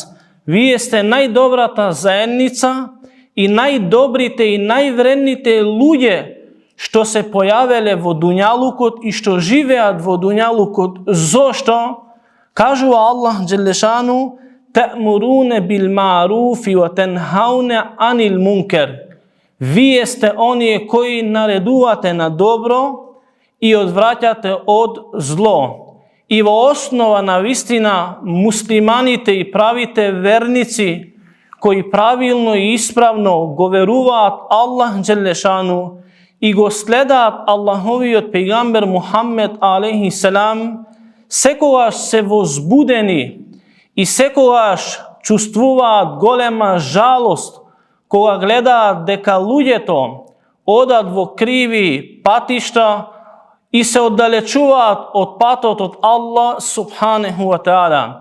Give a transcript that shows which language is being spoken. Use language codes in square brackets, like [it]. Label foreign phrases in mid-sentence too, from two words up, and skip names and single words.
[mk] Вие сте најдобрата заедница и најдобрите и највредните луѓе што се појавеле во дуњалукот и што живеат во дуњалукот. Зошто? Кажува Аллах [ar] جل شأنه تأمرون بالمعروف وتنهون عن المنكر. [mk] Вие сте оние кои наредувате на добро и одвраќате од зло. и во основа на вистина муслиманите и правите верници кои правилно и исправно го веруваат Аллах Джелешану и го следаат Аллаховиот пегамбер Мухаммед [ar] عليه السلام, [mk] секогаш се возбудени и секогаш чувствуваат голема жалост кога гледаат дека луѓето одат во криви патишта и се оддалечуваат од патот од Аллах [ar] سبحانه وتعالى.